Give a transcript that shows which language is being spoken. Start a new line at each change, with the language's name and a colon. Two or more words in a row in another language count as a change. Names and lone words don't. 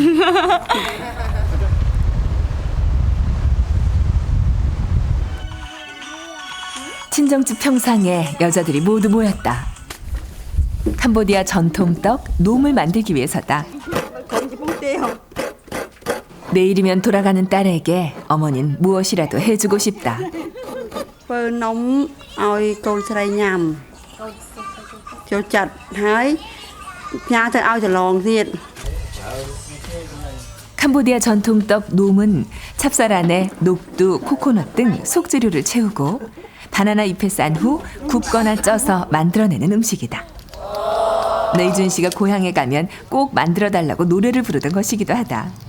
Korean: 친정집 평상에 여자들이 모두 모였다. 캄보디아 전통떡 놈을 만들기 위해서다. 내일이면 돌아가는 딸에게 어머니는 무엇이라도 해주고 싶다.
Khmer: ធ្វើនំឲ្យកូនស្រីញ៉ាំចូលចិត្តហើយផ្ញើទៅឲ្យប្រឡងទៀត
Korean: 캄보디아 전통떡 놈은 찹쌀 안에 녹두, 코코넛 등 속재료를 채우고 바나나 잎에 싼 후 굽거나 쪄서 만들어내는 음식이다. 내이준 씨가 고향에 가면 꼭 만들어달라고 노래를 부르던 것이기도 하다.